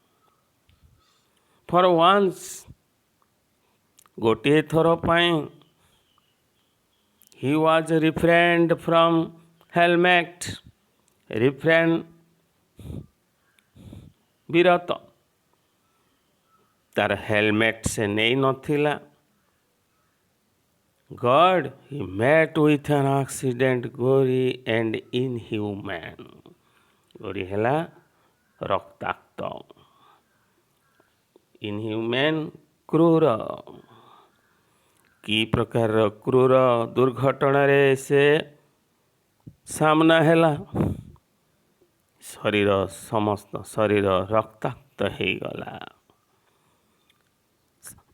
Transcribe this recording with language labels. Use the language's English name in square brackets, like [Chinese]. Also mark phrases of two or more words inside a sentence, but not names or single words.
[English] For once, [Odia] ଗୋଟିଏ ଥର ପାଇଁ, [English] he was refrained from helmet, [Odia] ରିଫ୍ରେନ୍ ବିରତ, ତାର ହେଲମେଟ୍ ସେ ନେଇ ନଥିଲା। [English] God, he met with an accident, gory and inhumane. [Odia] ଗୋରି ହେଲା ରକ୍ତାକ୍ତ, ଇନହ୍ୟୁମେନ୍ କ୍ରୂର। କି ପ୍ରକାରର କ୍ରୂର ଦୁର୍ଘଟଣାରେ ସେ ସାମ୍ନା ହେଲା, ସମସ୍ତ ଶରୀର ରକ୍ତାକ୍ତ ହେଇଗଲା।